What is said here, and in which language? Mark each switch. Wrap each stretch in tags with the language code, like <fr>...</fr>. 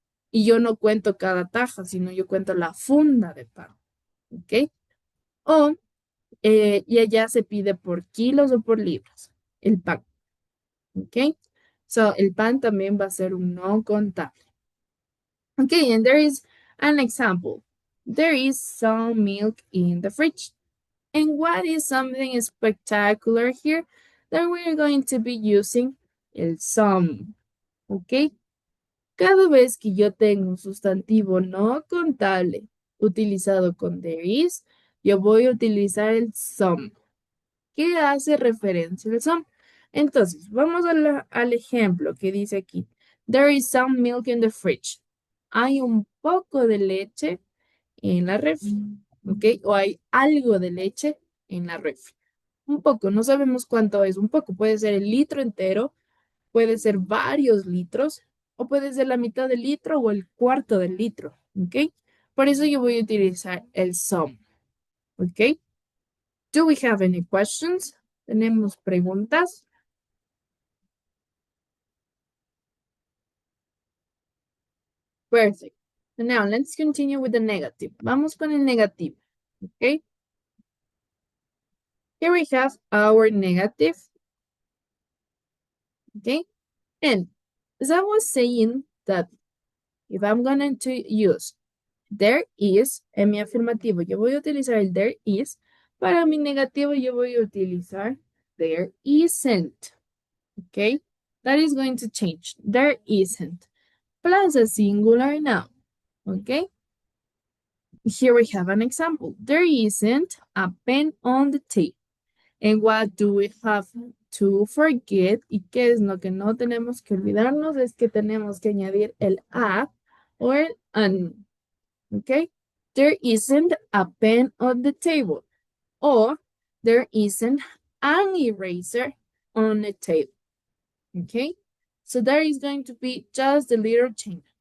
<es>Y yo no cuento cada taja, sino yo cuento la funda de pan, ¿ok? O, y allá se pide por kilos o por libras el pan. Okay, so el pan también va a ser un no contable.</es> <en>Okay, and there is an example. There is some milk in the fridge. And what is something spectacular here that we're going to be using?</en> <es>El some. Okay, cada vez que yo tengo un sustantivo no contable utilizado con there is, yo voy a utilizar el some. ¿Qué hace referencia al some? Entonces, vamos al ejemplo que dice aquí. There is some milk in the fridge. Hay un poco de leche en la refri, ¿ok? O hay algo de leche en la refri. Un poco, no sabemos cuánto es un poco. Puede ser el litro entero, puede ser varios litros, o puede ser la mitad del litro o el cuarto del litro, ¿ok? Por eso yo voy a utilizar el some, ¿ok?</es> <en>Do we have any questions?</en> <es>¿Tenemos preguntas?</es> <en>Perfect. So now let's continue with the negative.</en> <es>Vamos con el negativo.</es> <en>Okay. Here we have our negative. Okay. And as I was saying that if I'm going to use there is</en> <es>en mi afirmativo, yo voy a utilizar el</es> <en>there is.</en> <es>Para mi negativo, yo voy a utilizar there isn't. Okay.</es> <en>That is going to change. There isn't. Plus a singular noun. Okay. Here we have an example. There isn't a pen on the table. And what do we have to forget?</en> <es>¿Y qué es lo que no tenemos que olvidarnos? Es que tenemos que añadir el a o el an.</es> <en>Okay? There isn't a pen on the table. Or there isn't an eraser on the table. Okay? So there is going to be just a little change.</en>